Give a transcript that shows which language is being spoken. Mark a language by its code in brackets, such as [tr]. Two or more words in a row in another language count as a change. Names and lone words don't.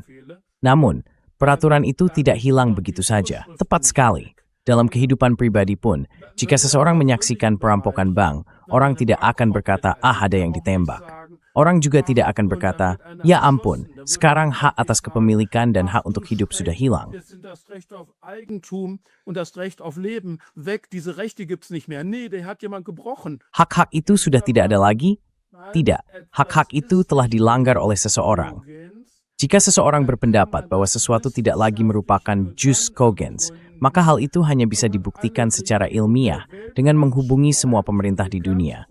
[id] Namun, peraturan itu tidak hilang begitu saja, tepat sekali. Dalam kehidupan pribadi pun, jika seseorang menyaksikan perampokan bank, orang tidak akan berkata, ada yang ditembak. Orang juga tidak akan berkata, ya ampun, sekarang hak atas kepemilikan dan hak untuk hidup sudah hilang. [de] Jetzt sind das Recht auf Eigentum und das Recht auf Leben weg. Diese Rechte gibt's nicht mehr. Nee, der hat jemand gebrochen. [id] Hak-hak itu sudah tidak ada lagi? Tidak, hak-hak itu telah dilanggar oleh seseorang. Jika seseorang berpendapat bahwa sesuatu tidak lagi merupakan [la] jus cogens, [id] maka hal itu hanya bisa dibuktikan secara ilmiah dengan menghubungi semua pemerintah di dunia.